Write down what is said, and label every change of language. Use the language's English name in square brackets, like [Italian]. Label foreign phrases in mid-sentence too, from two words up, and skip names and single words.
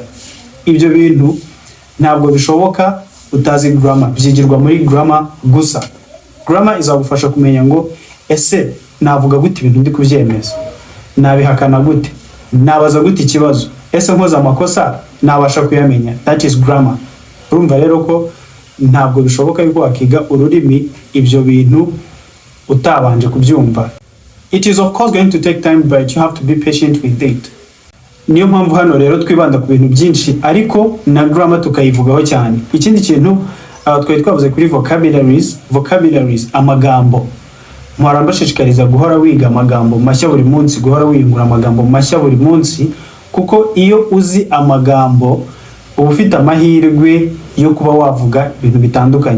[Kinyarwanda] Ibyo bintu ntabwo bishoboka utazi grammar, byigirwa muri grammar gusa. Grammar izagufasha kumenya ngo ese navuga gute ibintu ndi kubyemeza, nabihakana gute, nabaza gute ikibazo, ese nkoze amakosa nabasha kuyamenya. [English] That is grammar. [Kinyarwanda] Urumva rero ko ntabwo bishoboka yuko wakiga ururimi ibyo bintu utabanje kubyumva. [English] It is of course going to take time, but you have to be patient with it. [Kinyarwanda] Niyo mpamvu hano rero twibanda ku bintu byinshi ariko na grammar tukayivugaho cyane. Ikindi kintu twari twavuze kuri vocabularies, amagambo. Mpora mbashishikariza guhora wiga amagambo mashya buri munsi, guhora wiyungura amagambo mashya buri munsi, kuko iyo uzi amagambo uba ufite amahirwe yo kuba wavuga ibintu bitandukanye.